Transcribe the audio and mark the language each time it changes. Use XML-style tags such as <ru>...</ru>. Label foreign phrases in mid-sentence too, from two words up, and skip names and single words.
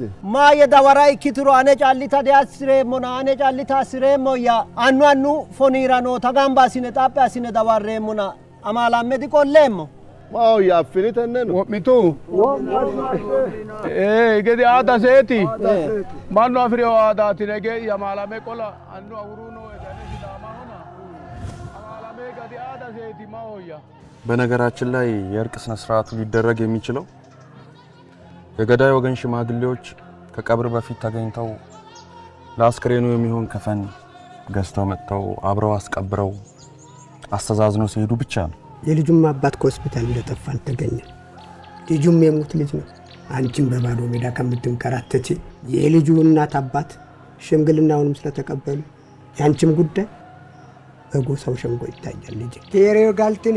<sid>Maaye dawara ikkituro ane callita de assireemmona ane callita assireemmo ya annu foniirano tagamba asine xaphe asine dawarreemmona amaalamme diqolleemmo. Maoya affini tennenu. Womitu. Gedi aada seeti. Mannu afireo aadaati nege yamaalame qola annu awuruno edane sidama hona. Amaalame gedi aada seeti maoya.</sid> <am>በነገራችን ላይ የእርቅ ስነ ስርዓቱ ሊደረግ የሚችለው የገዳይ ወገን ሽማግሌዎች ከቀብር በፊት ተገኝተው ለአስክሬኑ የሚሆን ከፈን ገዝተው መጥተው አብረው አስቀብረው አስተዛዝነው ሲሄዱ ብቻ ነው። የልጁም አባት ከሆስፒታል እንደጠፋ አልተገኘ። ልጁም የሞት ልጅ ነው። አንቺም በባዶ ሜዳ ከምትንከራተቺ የልጁ እናት አባት ሽምግልናውንም ስለተቀበሉ ያንቺም ጉዳይ በጎሳው ሸንጎ ይታያል። ልጅ ቴሬው ጋልትኒ</am>